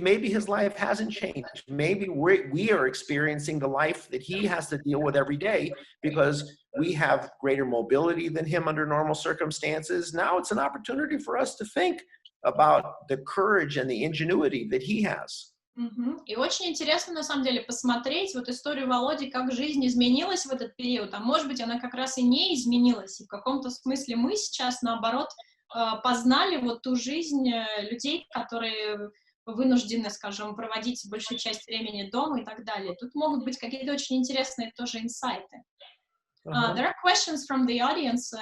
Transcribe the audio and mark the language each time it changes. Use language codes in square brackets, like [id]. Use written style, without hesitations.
[en] Maybe his life hasn't changed. Maybe we are experiencing the life that he has to deal with every day because we have greater mobility than him under normal circumstances. Now it's an opportunity for us to think about the courage and the ingenuity that he has. [ru] И очень интересно, на самом деле, посмотреть вот историю Володи, как жизнь изменилась в этот период, а может быть, она как раз и не изменилась, и в каком-то смысле мы сейчас, наоборот, познали вот ту жизнь людей, которые вынуждены, скажем, проводить большую часть времени дома и так далее. Тут могут быть какие-то очень интересные тоже инсайты. [en] There are questions from the audience.